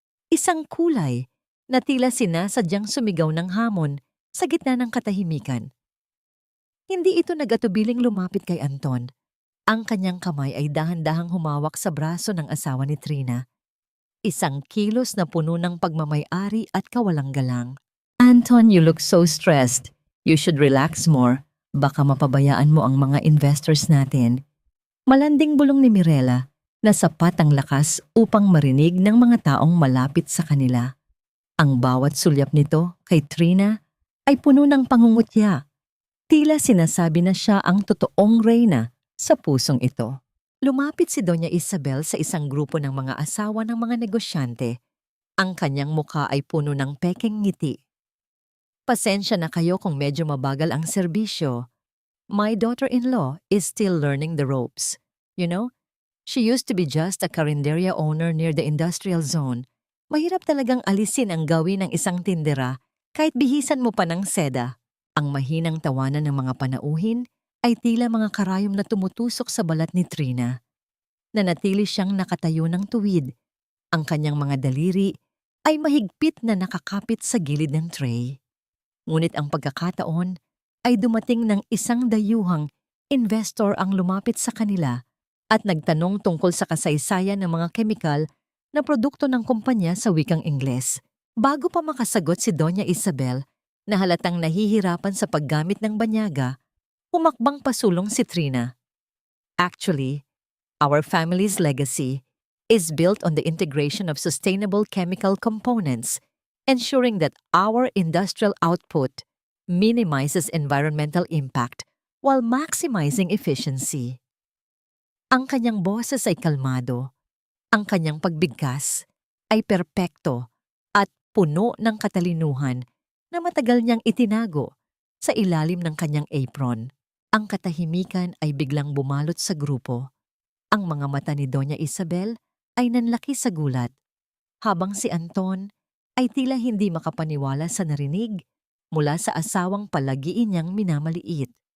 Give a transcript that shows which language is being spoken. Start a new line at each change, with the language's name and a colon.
Filipino: Isang kulay na tila sinasadyang sumigaw ng hamon sa gitna ng katahimikan. Hindi ito nag-atubiling lumapit kay Anton. Ang kanyang kamay ay dahan-dahang humawak sa braso ng asawa ni Trina. Isang kilos na puno ng pagmamay-ari at kawalang galang.
English: Anton, you look so stressed. You should relax more.
Filipino: Baka mapabayaan mo ang mga investors natin. Malanding bulong ni Mirela na sapat ang lakas upang marinig ng mga taong malapit sa kanila. Ang bawat sulyap nito kay Trina ay puno ng pangungutya. Tila sinasabi na siya ang totoong reyna sa pusong ito. Lumapit si Doña Isabel sa isang grupo ng mga asawa ng mga negosyante. Ang kanyang mukha ay puno ng pekeng ngiti. Pasensya na kayo kung medyo mabagal ang serbisyo.
English: My daughter-in-law is still learning the ropes. You know, she used to be just a carinderia owner near the industrial zone.
Filipino: Mahirap talagang alisin ang gawin ng isang tindera kahit bihisan mo pa ng seda. Ang mahinang tawanan ng mga panauhin ay tila mga karayom na tumutusok sa balat ni Trina. Nanatili siyang nakatayo ng tuwid. Ang kanyang mga daliri ay mahigpit na nakakapit sa gilid ng tray. Ngunit ang pagkakataon ay dumating ng isang dayuhang investor ang lumapit sa kanila at nagtanong tungkol sa kasaysayan ng mga kemikal na produkto ng kumpanya sa wikang Ingles. Bago pa makasagot si Doña Isabel na halatang nahihirapan sa paggamit ng banyaga, humakbang pasulong si Trina.
English: Actually, our family's legacy is built on the integration of sustainable chemical components, ensuring that our industrial output minimizes environmental impact while maximizing efficiency.
Filipino: Ang kanyang boses ay kalmado, ang kanyang pagbigkas ay perpekto at puno ng katalinuhan na matagal niyang itinago sa ilalim ng kanyang apron. Ang katahimikan ay biglang bumalot sa grupo. Ang mga mata ni Doña Isabel ay nanlaki sa gulat, habang si Anton ay tila hindi makapaniwala sa narinig mula sa asawang palagiin niyang minamaliit.